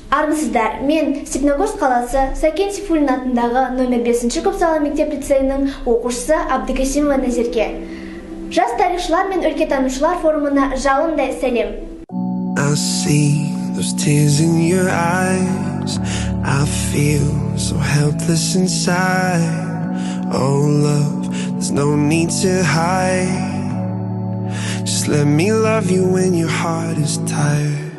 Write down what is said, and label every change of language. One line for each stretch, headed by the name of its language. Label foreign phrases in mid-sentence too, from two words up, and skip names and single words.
Kazakh: Армысыздар, мен Степногорск қаласы Сәкен Сейфуллин атындағы номер 5 көпсалалы мектеп-лицейінің оқушысы Абдыкасимова Назерке. Жас тарихшылар мен өлкетанушылар форумына жалындай сәлем.
English: I see those tears in your eyes. I feel so helpless inside. Oh love, there's no need to hide. Just let me love you when your heart is tired.